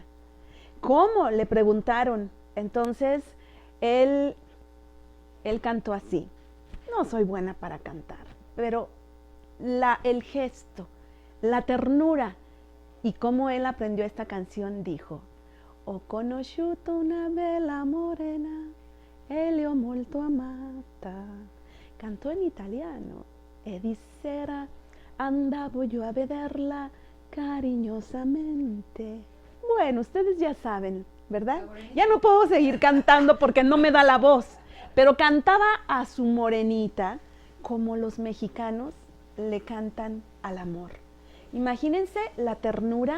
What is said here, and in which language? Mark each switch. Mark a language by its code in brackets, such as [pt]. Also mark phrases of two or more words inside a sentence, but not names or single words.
[es] ¿Cómo?, le preguntaron. Entonces, él cantó así. No soy buena para cantar, pero el gesto, la ternura, y cómo él aprendió esta canción, dijo: [it] ho conosciuto una bella morena, e le ho molto amata. [es] Cantó en italiano. [it] E dissera, andavo yo a vederla cariñosamente. [es] Bueno, ustedes ya saben, ¿verdad? Ya no puedo seguir cantando porque no me da la voz, pero cantaba a su morenita como los mexicanos le cantan al amor. Imagínense la ternura.